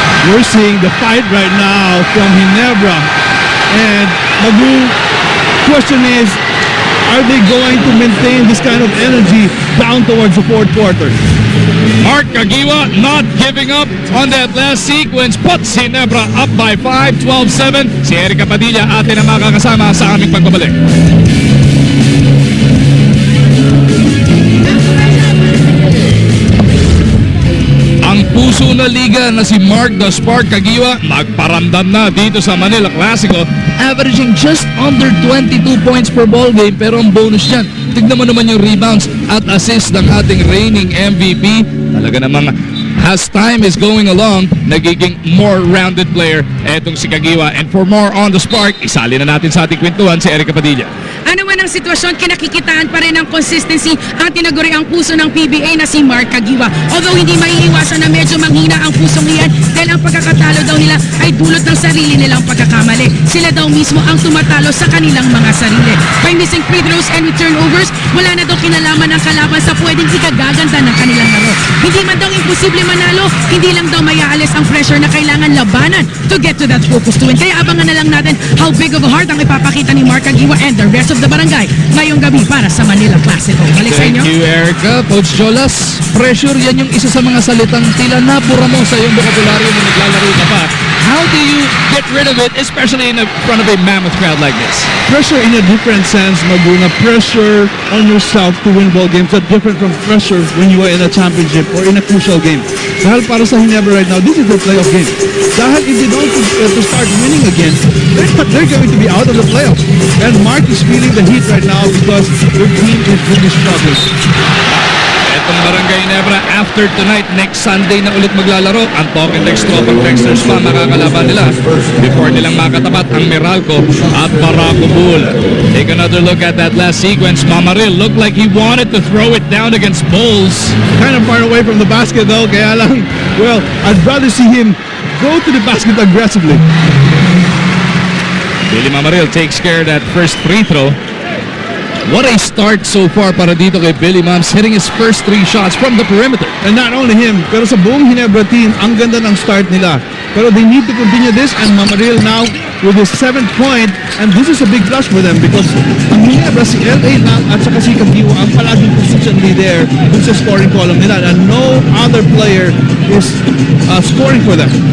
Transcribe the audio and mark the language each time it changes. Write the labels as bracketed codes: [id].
[en] We're seeing the fight right now from Ginebra. And Magu, question is, are they going to maintain this kind of energy down towards the fourth quarter? Mark Kagiwa not giving up on that last sequence, puts Ginebra up by 5, 12-7. [tl] Si Erica Padilla atin ang makakasama sa aming pagbabalik. Ang puso na liga na si Mark the Spark Kagiwa magparamdam na dito sa Manila Classico, [en] averaging just under 22 points per ball game, [tl] pero ang bonus dyan, tignan mo naman yung rebounds at assist ng ating reigning MVP. Talaga namang [en] as time is going along, [tl] nagiging [en] more rounded player etong si Kagiwa. And for more on the Spark, [tl] isali na natin sa ating kwentuhan si Erica Padilla. Ano man ang sitwasyon, kinakikitaan pa rin ang consistency ang tinaguri ang puso ng PBA na si Mark Kagiwa. Although hindi maiiwasan na medyo manghina ang pusong iyan dahil ang pagkakatalo daw nila ay dulot ng sarili nilang pagkakamali. Sila daw mismo ang tumatalo sa kanilang mga sarili. [en] By missing free throws and turnovers, [tl] wala na daw kinalaman ang kalaban sa pwedeng ikagaganda ng kanilang laro. Hindi man daw imposible manalo, hindi lang daw mayaalis ang pressure na kailangan labanan [en] to get to that focus to win. [tl] Kaya abangan na lang natin [en] how big of a heart [tl] ang ipapakita ni Mark Kagiwa [en] and the rest of the barangay [tl] ngayong gabi para sa Manila Classico. Balik sa inyo. [en] Thank you, Erica. [tl] Coach Jolas, pressure yan yung isa sa mga salitang tila napura mo sa iyong bokabularyo na naglalaro ka pa. [en] How do you get rid of it, especially in front of a mammoth crowd like this? Pressure in a different sense, Maguna. Pressure on yourself to win ball games are different from pressure when you are in a championship or in a crucial game. [tl] Dahil para sa Ginebra [en] right now, this is their playoff game. Dahil if they don't to start winning again, they're going to be out of the playoffs. And Mark is feeling the heat right now because their team is really struggling. [tl] Etong Barangay Ginebra, after tonight, next Sunday na ulit maglalaro. Ang Token Dex Tropang Dexters pa makakalaban nila before nilang makatapat ang Meralco at Barako Bull. [en] Take another look at that last sequence. Mamaril looked like he wanted to throw it down against Bulls. Kind of far away from the basket though, [tl] kaya lang, [en] well, I'd rather see him go to the basket aggressively. Billy Mamaril takes care of that first free throw. What a start so far [tl] para dito kay Billy Mams, [en] hitting his first 3 shots from the perimeter. And not only him, [tl] pero sa buong Ginebra team, ang ganda ng start nila. [en] Pero they need to continue this, and Mamaril now with his 7th point, and this is a big plus for them because [tl] ang Ginebra, si LA lang at saka si Kagiwa ang palaging [en] consistently there dun sa scoring column nila, and no other player is scoring for them.